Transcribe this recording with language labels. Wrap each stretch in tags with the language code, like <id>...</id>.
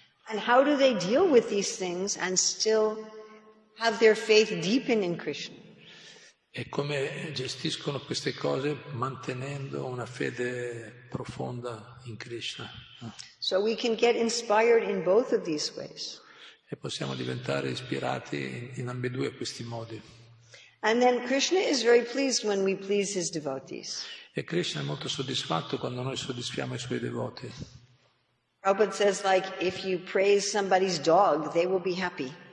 <en>And how do they deal with these things and still have their faith deepen in Krishna?</en> <it>E come gestiscono queste cose mantenendo una fede profonda in Krishna.</it> <en>So we can get inspired in both of these ways.</en> <it>E possiamo diventare ispirati in ambedue questi modi.</it> <en>And then Krishna is very pleased when we please his devotees.</en> <it>E Krishna è molto soddisfatto quando noi soddisfiamo i suoi devoti.</it> <en>Prabhupada says, like, if you praise somebody's dog, they will be happy.</en>